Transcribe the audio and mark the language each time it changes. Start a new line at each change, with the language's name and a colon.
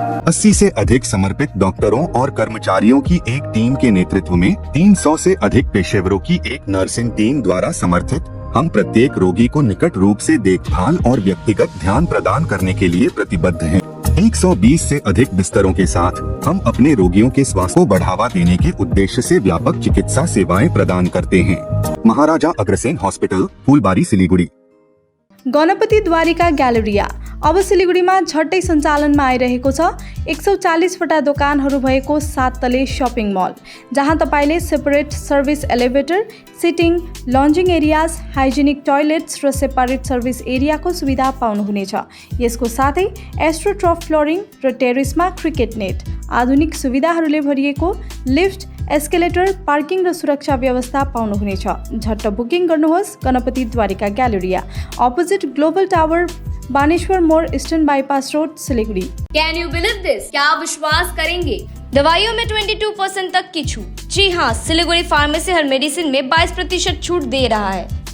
Hindi: 80 से अधिक समर्पित डॉक्टरों और कर्मचारियों की एक टीम के नेतृत्व में 300 से अधिक पेशेवरों की एक नर्सिंग टीम द्वारा समर्थित हम प्रत्येक रोगी को निकट रूप से देखभाल और व्यक्तिगत ध्यान प्रदान करने के लिए प्रतिबद्ध हैं। 120 से अधिक बिस्तरों के साथ हम अपने रोगियों के स्वास्थ्य को बढ़ावा देने के उद्देश्य से व्यापक चिकित्सा सेवाएं प्रदान करते हैं। महाराजा अग्रसेन हॉस्पिटल, फूलबारी, सिलीगुड़ी।
Nepali: गणपति द्वारिका ग्यालेरिया अब सिलिगुडीमा झट्टै सञ्चालनमा आइरहेको छ। 140 वटा दोकानहरू भएको 7 तले शपिङ मल, जहाँ तपाईले separate service elevator, sitting, लन्जिङ areas, hygienic टोयलेट्स र सेपरेट सर्भिस एरियाको सुविधा पाउनुहुनेछ। यसको साथै एस्ट्रोट्रफ फ्लोरिङ र टेरेसमा क्रिकेट नेट, आधुनिक सुविधाहरूले भरिएको लिफ्ट, एस्केलेटर, पार्किङ र सुरक्षा व्यवस्था पाउनुहुनेछ। झट्ट बुकिङ गर्नुहोस्। Ganapati Dwarika ग्यालेरिया, opposite global tower, Baneshwar मोड़, eastern bypass road, Siliguri.
English: Can you believe this?
Hindi: क्या आप विश्वास करेंगे? दवाइयों में 22% तक की छूट। जी हाँ, सिलीगुड़ी फार्मेसी हर मेडिसिन में 22% छूट दे रहा है।